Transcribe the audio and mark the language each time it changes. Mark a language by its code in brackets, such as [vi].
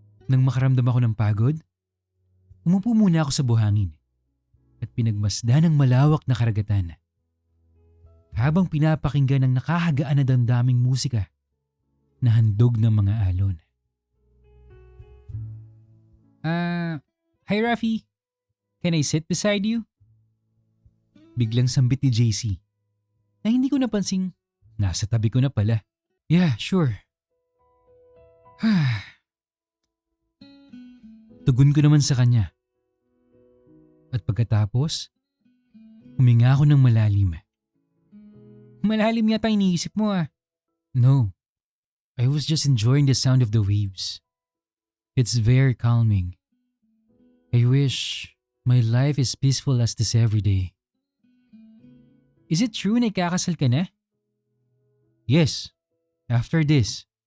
[tl] Nang makaramdam ako ng pagod, umupo muna ako sa buhangin at pinagmasdan ng malawak na karagatan. Habang pinapakinggan ng nakahagaan na damdaming musika na handog ng mga alon. [en] Hi Rafi, can I sit beside you? [tl] Biglang sambit ni JC na hindi ko napansing nasa tabi ko na pala. [en] Yeah, sure. [tl] Tugon ko naman sa kanya. At pagkatapos, huminga ako ng malalim. Malalim yata iniisip mo ah. [en] No, I was just enjoying the sound of the waves. It's very calming. I wish my life is peaceful as this every day. Is it true [tl] na ikakasal ka na? [en] Yes, after this.